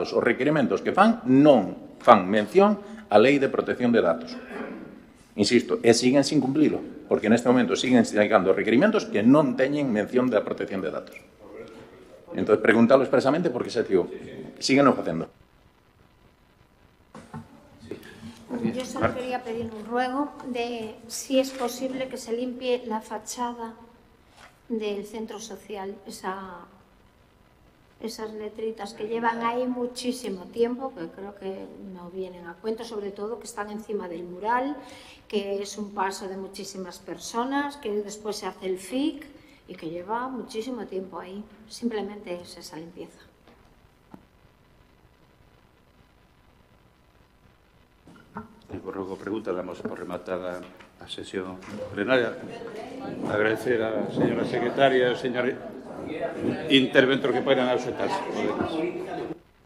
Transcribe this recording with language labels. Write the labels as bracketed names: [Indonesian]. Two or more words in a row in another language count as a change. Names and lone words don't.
[Galician] Os requerementos que fan non fan mención á Lei de Protección de Datos. Insisto, e siguen sin cumplilo, porque neste momento siguen chegando requerimentos que non teñen mención da protección de datos. Entón, preguntalo expresamente porque xa digo, siguen o facendo. [Spanish] Yo solo quería pedir un ruego de si es posible que se limpie la fachada del centro social, esas letritas que llevan ahí muchísimo tiempo, que creo que no vienen a cuento, sobre todo que están encima del mural, que es un paso de muchísimas personas, que después se hace el FIC y que lleva muchísimo tiempo ahí. Simplemente es esa limpieza. [Galician] Por logo pregunta, damos por rematada a sesión plenaria. Agradecer a señora secretaria e ao señor interventor que poden ausentarse.